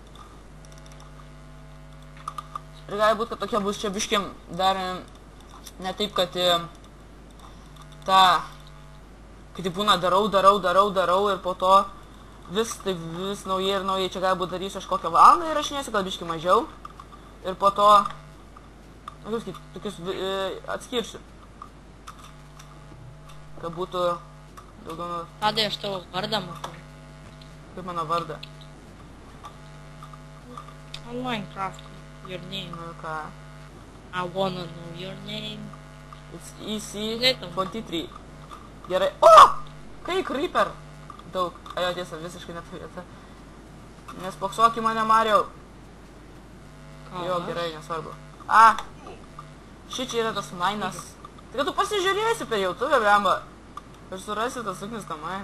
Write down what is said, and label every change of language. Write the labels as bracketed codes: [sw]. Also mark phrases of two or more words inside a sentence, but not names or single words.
[lt] Ir gali būt, kad tokia bus čia biškim dar ne taip, kad kai tai būna darau ir po to vis naujai ir naujai. Čia gali būt darysiu aš kokią valandą įrašinėsiu, gal biškim mažiau. Ir po to, nu kaip tokius atskirsiu. Kad būtų daugiau... Tadai aš tavo vardą matau. Kaip mano vardą? [en] On Minecraft, your name. [lt] Nu ką? [en] I wanna know your name. It's EC23. [lt] Gerai. O! Kai creeper! Daug. Ajo tiesa, visiškai ne ta vieta. Nespoksok į mane, Mariau. Jo, gerai, nesvarbu. Šičia yra tas mainas. Tai kad tu pasižiūrėsi per YouTube, blemba. Ir surasi tas suknis tą mainą.